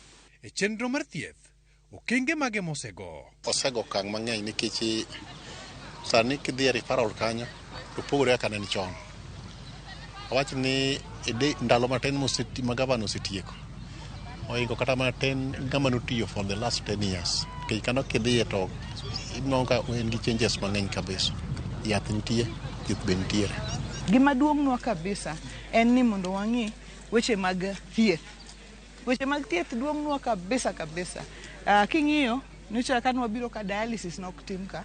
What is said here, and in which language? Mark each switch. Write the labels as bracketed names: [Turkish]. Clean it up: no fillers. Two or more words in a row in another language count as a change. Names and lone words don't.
[Luo (Kenya and Tanzania)] E chenro mar thieth okenge mage mosego kang mang'eny nikech sani kidhi e referral kanyo to pogore aka ne chon. Awach ni ndalo matin ma Gavana osetieko oingo kata matin ngama notiyo [English] for the last 10 years. [Luo (Kenya and Tanzania)] Kech kano kidhi to inonga en gi changes mang'eny kabisa. Yath nitie, thieth be nitiere. Gima duong'nwa kabisa en ni mondo wang'i weche mag thieth. Weche mag thieth duong'nwa kabisa. King'iyo nyocha kan wabiro ka dialysis nok tim ka.